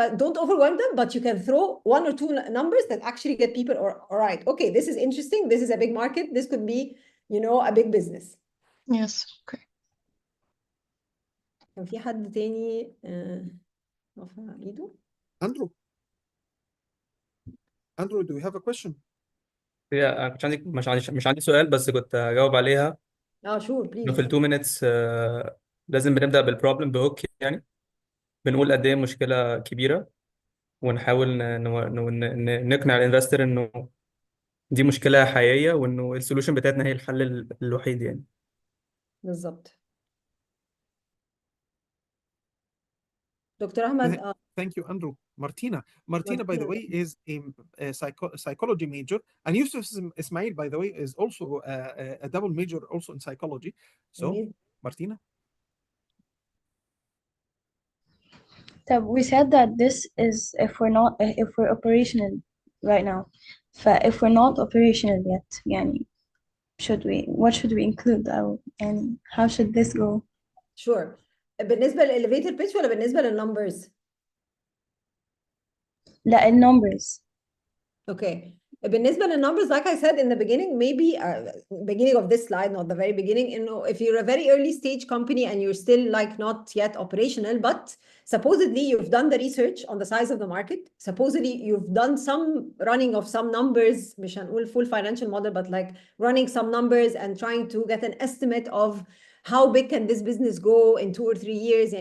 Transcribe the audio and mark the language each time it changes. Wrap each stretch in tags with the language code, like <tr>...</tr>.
<en>Don't overwhelm them, but you can throw 1 or 2 numbers that actually get people, all right, okay, this is interesting. This is a big market. This could be, a big business. Yes, okay.</en> <ar>كان في حد تاني رفع ايده.</ar> <en>Andrew, do you have a question?</en> <ar>هي مش عندي سؤال، بس كنت هجاوب عليها.</ar> <en>sure please.</en> <ar>إنه في ال</ar> <en>2 minutes</en> <ar>لازم بنبدأ بالبروبلم بهوك، يعني بنقول قد ايه مشكلة كبيرة، ونحاول نقنع الانفستر انه دي مشكلة حقيقية، وانه السولوشن بتاعتنا هي الحل الوحيد يعني. بالظبط. دكتور أحمد.</ar> <en>Thank you, Andrew. Martina, by the way, is a psychology major, and Yusuf Ismail, by the way, is also a double major also in psychology. So, Martina. We said that this is if we're operational right now. If we're not operational yet,</en> <ar>يعني</ar> <en>what should we include,</en> <ar>أو يعني</ar> <en>how should this go? Sure.</en> <ar>بالنسبة للإليفيتر بيتش ولا بالنسبة للنمبرز؟ لا النمبرز.</ar> <en>Okay. بالنسبة للnumbers, like I said in the beginning, maybe beginning of this slide, not the very beginning, if you're a very early stage company and you're still like not yet operational, but supposedly you've done the research on the size of the market, supposedly you've done some running of some numbers,</en> <ar>مش هنقول</ar> <en>full financial model, but like running some numbers and trying to get an estimate of how big can this business go in 2 or 3 years.</en>